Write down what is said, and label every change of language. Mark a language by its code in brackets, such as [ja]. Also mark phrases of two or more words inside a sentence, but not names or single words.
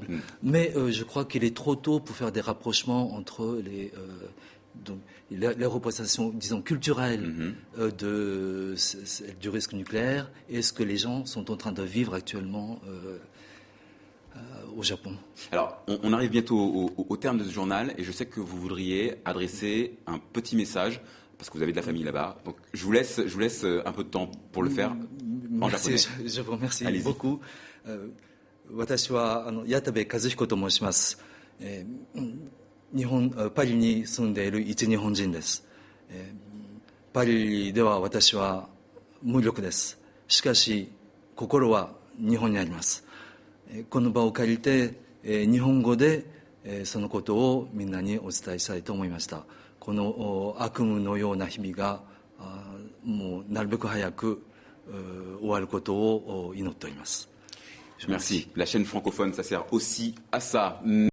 [fr] Mais je crois qu'il est trop tôt pour faire des rapprochements entre les représentations, disons, culturelles du risque nucléaire et ce que les gens sont en train de vivre actuellement au Japon. Alors, on arrive bientôt au terme de ce journal et je sais que vous voudriez adresser un petit message parce que vous avez de la famille là-bas. Donc, je vous laisse un peu de temps pour le faire en japonais. Je vous remercie Allez-y. beaucoup. [ja] Watashi wa Yatabe Kazuhiko to moshimasu. パリに住んでいる一日本人です。パリでは私は無力です。しかし心は日本にあります。この場を借りて日本語でそのことをみんなにお伝えしたいと思いました。この悪夢のような日々がもうなるべく早く終わることを祈っております。 [fr] Merci. La chaîne francophone, ça sert aussi à ça.